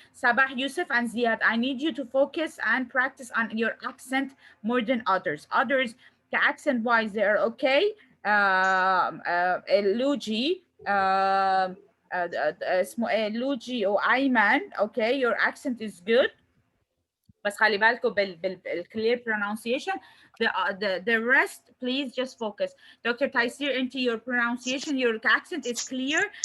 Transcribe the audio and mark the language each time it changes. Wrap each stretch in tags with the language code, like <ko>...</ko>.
<en>Sabah, Yusuf, and Ziad, I need you to focus and practice on your accent more than others. Others, accent wise, they're okay. Luji, Luji or Ayman, okay, your accent is good.</en> <ar>بس خلي بالكم بالclear pronunciation.</ar> <en>The rest, please just focus. Dr. Taysir,</en> <ar>انت</ar> <en>your pronunciation, your accent is clear.</en>